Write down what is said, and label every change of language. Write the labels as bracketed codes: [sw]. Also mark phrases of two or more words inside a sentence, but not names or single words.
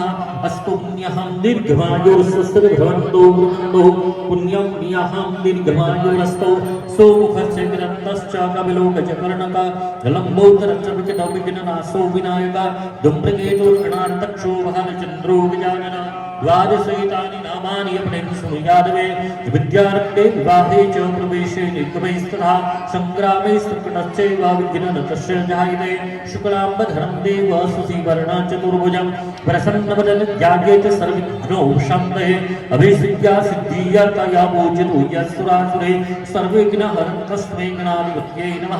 [sa] अस्तु पुण्यहं दीर्घमायुर स्वस्ति भवन्तो ब्रह्मणो पुण्यं पुण्यहं दीर्घमायुरस्तो सौमुखस्य विरक्तश्च कपिलो गजकर्णक लंबोदरश्च विकटविघ्ननाशो विनायक धूम्रकेतो गणार्तक्षो वहानचंद्रो गजानन द्वादशैतानि नामानि अपने सुयादवे विद्यारण्ये विवाहे च प्रवेशे निगमैस्तथा संग्रामे संकटश्चैव विघ्ननतस्य जायते शुक्लाम्बरधरं देव सुसीवर्णं चतुर्भुजं प्रसन्नवदनं ध्यायेत सर्वविघ्नोपशान्तये अभिसिद्ध्या सिद्धिर्तया पूजितो यस्सुरासुरे सर्वविघ्नहरं तस्मै गणाधिपतये नमः.